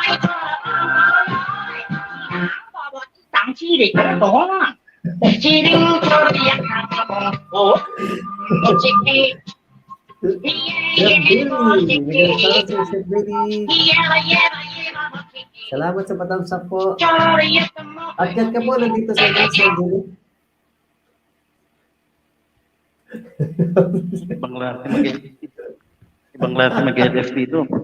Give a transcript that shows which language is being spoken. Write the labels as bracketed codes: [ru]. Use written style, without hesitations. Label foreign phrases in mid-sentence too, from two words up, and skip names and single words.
[vi] Tặng chi để con đó chi đi cho đi ăn hàng một chỉ [tl] Chef Billy. Bigyan sa Chef Billy. Salamat sa patamsak po. Akyat ka po, nandito sa akin, Chef Billy. Ibang klase mag-LF dito.